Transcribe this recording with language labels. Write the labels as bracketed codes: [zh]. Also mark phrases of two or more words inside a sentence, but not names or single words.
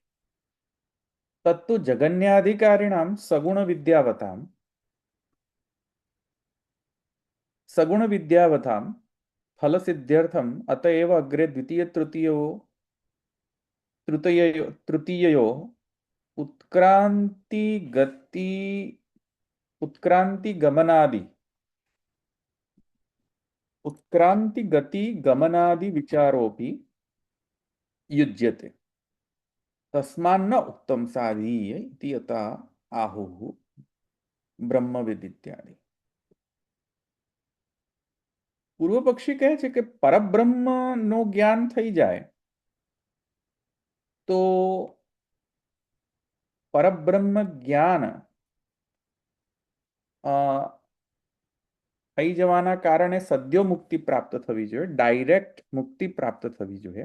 [sa] તત્તુ જગન્યાધિકારીણામ સગુણ વિદ્યાવતામ ફલસિદ્ધ્યર્થમ અતએવ અગ્રે તૃતીયયો उत्क्रांति गमनादि विचारोपि युज्यते तस्मान्न उक्तम साधीय इति यथा आहुः ब्रह्मविद् इत्यादि. [gu] પૂર્વ પક્ષી કહે છે કે પરબ્રહ્મ નો જ્ઞાન થઈ જાય તો પરબ્રહ્મ જ્ઞાન થઈ જવાના કારણે સદ્યો મુક્તિ પ્રાપ્ત થવી જોઈએ, ડાયરેક્ટ મુક્તિ પ્રાપ્ત થવી જોઈએ.